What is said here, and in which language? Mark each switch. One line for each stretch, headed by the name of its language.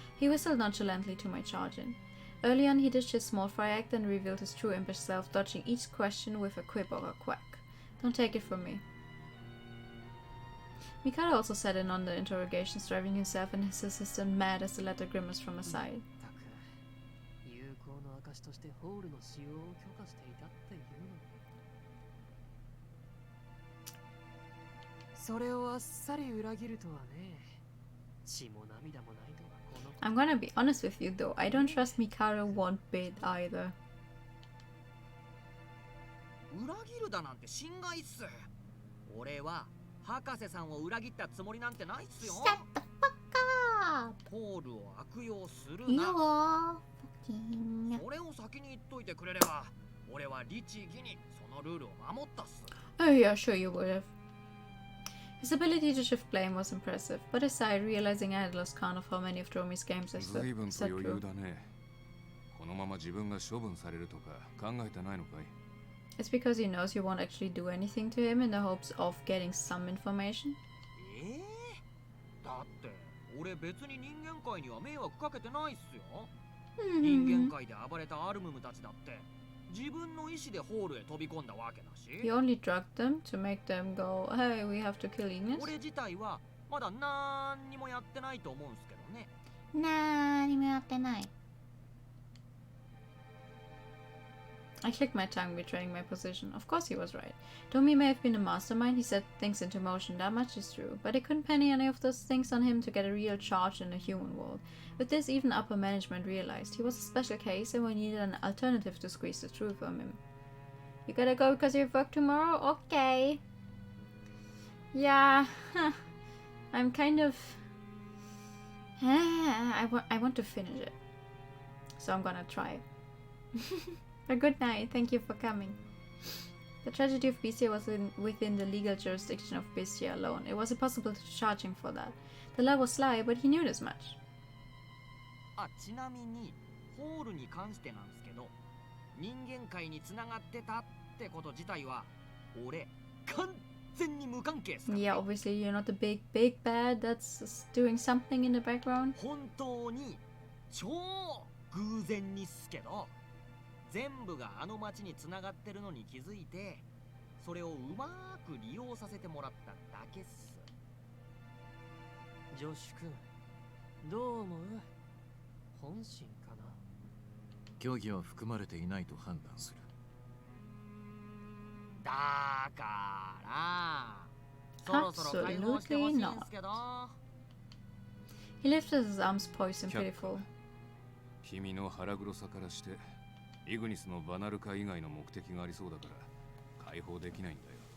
English: He whistled nonchalantly to my charge-in. Early on, he dished his small fry act and revealed his true impish self, dodging each question with a quip or a quack. Don't take it from me. Mikado also sat in on the interrogations, driving himself and his assistant mad as the latter grimaced from his side.
Japanese: 有効の証としてホールの使用を許可していたっていうの。それをあっさり裏切るとはね。血も涙もないとはこの。
English: I'm gonna be honest with you though, I don't trust Mikado one bit either.
Japanese: 裏切るだなんて心外っす。俺は博士さんを裏切ったつもりなんてないっすよ。
English: Shut the fuck up!
Japanese: ホールを悪用する
English: You
Japanese: な。
English: are fucking...
Japanese: それを先に言っといてくれれば、俺は律儀にそのルールを守ったっす。
English: Oh yeah, sure you would have. His ability to shift blame was impressive, but I sighed, realizing I had lost count of how many of Dromi's games I sat through.
Japanese: このまま自分が処分されるとか考えてないのかい?
English: It's because he knows you won't actually do anything to him in the hopes of getting some information.
Japanese: だって俺別に人間界には迷惑かけてないっすよ。人間界で暴れたアルムムたちだって自分の意志でホールへ飛び込んだわけだし。
English: He only drugged them to make them go, hey, we have to kill Ignis.
Japanese: 俺自体はまだ何にもやってないと思うんすけどね。何もやってない。
English: I clicked my tongue, betraying my position. Of course he was right. Domi may have been a mastermind, he set things into motion, that much is true. But they couldn't penny any of those things on him to get a real charge in the human world. With this, even upper management realized he was a special case and we needed an alternative to squeeze the truth from him. You gotta go because you have work tomorrow? Okay. Yeah, I'm kind of... I want to finish it. So I'm gonna try. But good night, thank you for coming. The tragedy of Bestia was within the legal jurisdiction of Bestia alone. It was impossible to charge him for that. The law was sly, but he knew this much.
Japanese: あ、ちなみにホールに関してなんですけど、人間界に繋がってたってこと自体は俺完全に無関係っすから。
English: Yeah, obviously you're not the big bad that's doing something in the background.
Japanese: 本当に超偶然にっすけど、全部があの町に繋がってるのに気づいて、それをうまーく利用させてもらっただけっす。ジョシュ君、どう思う？本心かな？虚偽は含まれていないと判断する。だからそろそろ解放してほしいんすけど。
English: He lifted his arms poised and pitiful.
Japanese: 君の腹黒さからしてイグニスのバナル化以外の目的がありそうだから解放できないんだよ。